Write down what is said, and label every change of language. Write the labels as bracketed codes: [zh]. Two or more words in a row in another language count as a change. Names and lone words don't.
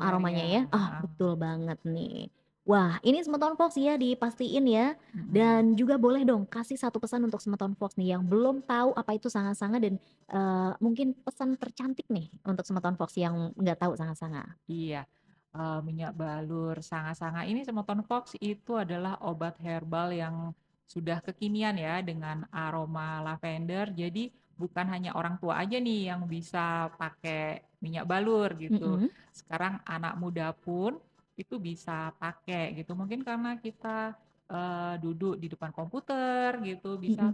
[id] lavender aromanya ya, ya. Ah, heeh, betul banget nih. Wah, ini Semeton Fox ya dipastiin ya, mhm. dan juga boleh dong kasih satu pesan untuk Semeton Fox nih yang belum tahu apa itu Sangat-Sangat dan, mungkin pesan tercantik nih untuk Semeton Fox yang nggak tahu Sangat-Sangat. Iya, minyak balur sanga-sanga ini Semeton Fox itu adalah obat herbal yang sudah kekinian ya dengan aroma lavender. Jadi bukan hanya orang tua aja nih yang bisa pakai minyak balur gitu. Mhm, Sekarang anak muda pun itu bisa pakai gitu. Mungkin karena kita, duduk di depan komputer gitu, bisa